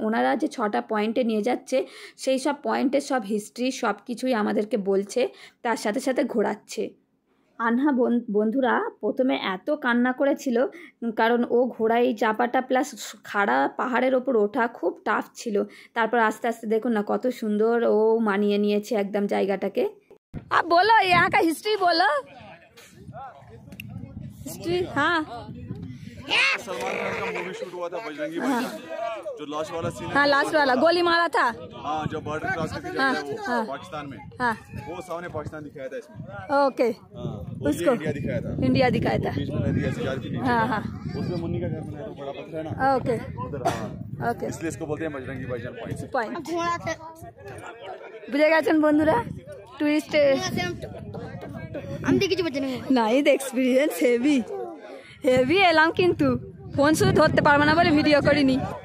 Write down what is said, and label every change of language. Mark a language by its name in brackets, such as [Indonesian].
[Bangla] ওনারা যে 6টা পয়েন্টে নিয়ে যাচ্ছে সেই সব পয়েন্টের সব হিস্ট্রি সব কিছুই আমাদেরকে বলছে, তার সাথে সাথে ঘোরাচ্ছে। আনহা বন্ধুরা প্রথমে এত কান্না করেছিল, কারণ ও ঘোড়ায় চাপাটা প্লাস খাড়া পাহাড়ের ওপর ওঠা খুব টাফ ছিল। তারপর আস্তে আস্তে দেখুন না কত সুন্দর ও মানিয়ে নিয়েছে একদম জায়গাটাকে। আর বলো [Hindi] यहाँ का हिस्ट्री बोलो, हिस्ट्री। हाँ सलमान खान का मूवी शूट हुआ था बजरंगी भाईजान, जो लास्ट वाला सीन है। हाँ लास्ट वाला गोली मारा था। हाँ जब बॉर्डर क्रॉस करके जाता है वो पाकिस्तान में, हाँ वो सामने पाकिस्तान दिखाया था इसमें। ओके उसको इंडिया दिखाया था, इंडिया दिखाया था। बीच में नदी ऐसे जा रही थी। हाँ हाँ उसमें मुन्नी का घर बनाया था, बड़ा पत्थर है ना ओके उधर। हाँ ओके इसलिए इसको बोलते हैं बजरंगी भाईजान पॉइंट। [Bangla] বুঝে গেছেন বন্ধুরা, টুরিস্ট আমি দেখেছি নাইদ এক্সপিরিয়েন্স হেভি হেভি এলাম, কিন্তু ফোন শুধু ধরতে পারবো না বলে ভিডিও করিনি।